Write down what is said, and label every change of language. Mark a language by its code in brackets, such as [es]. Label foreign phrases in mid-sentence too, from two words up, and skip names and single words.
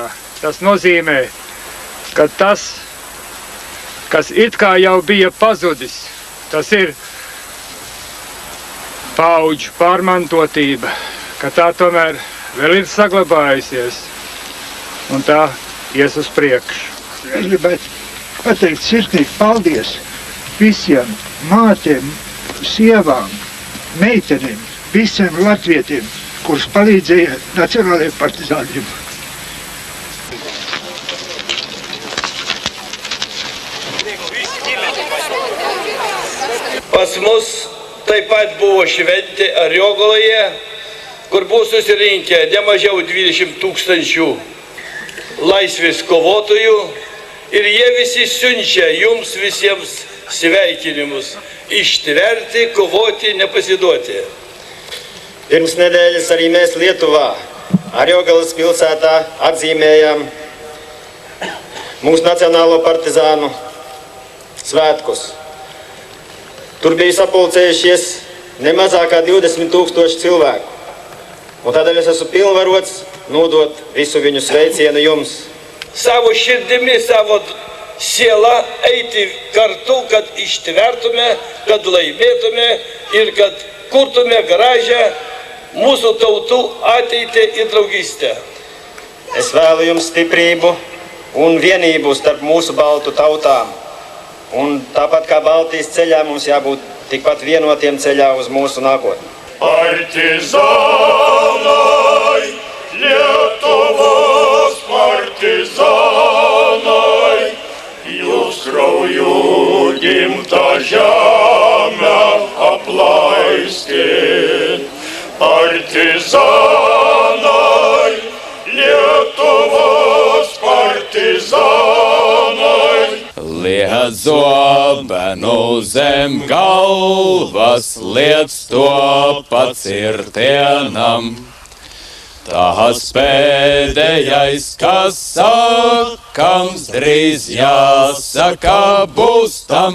[lv] Tas nozīmē, ka tas, kas it kā jau bija pazudis, tas ir paudžu pārmantotība, ka tā tomēr vēl ir saglabājusies un tā ies uz priekšu. Es gribētu pateikt sirsnīgi paldies visiem mātēm, sievām, meitenēm, visiem latvietiem, kurus palīdzēja nacionālajiem partizāniem. [lt] Pas mus taip pat buvo šventė Ariogaloje, kur buvo susirinkę ne mažiau 20 000 laisvės kovotojų ir jie visi siunčia jums visiems sveikinimus ištverti, kovoti, nepasiduoti. [lv] Pirms nedēļas arī mēs Lietuvā, Ariogalas pilsētā, atzīmējām mūsu nacionālo partizānu svētkus. Tur bija sapulcējušies ne mazāk kā 20 000 cilvēku. Un tādēļ es esmu pilnvarots nodot visu viņu sveicienu jums. [lt] Savo širdimi, savo sielą eiti kartu, kad ištvertume, kad laimėtume ir kad kurtume gražią mūsų tautų ateitį ir draugystę. [lv] Es vēlu jums stiprību un vienību starp mūsu baltu tautām. Un tāpat kā Baltijas ceļā mums jābūt tikpat vienotiem ceļā uz mūsu nākotni. [lt] Partizanai, Lietuvos partizanai, jūs krauju gimtą žemę aplaiskit. Partizanai, Lietuvos partizanai. [lv] Liec zobenu zem galvas, liec to pacirtienam. Tas pēdējais, kas sakams, drīz jāsaka būs tam.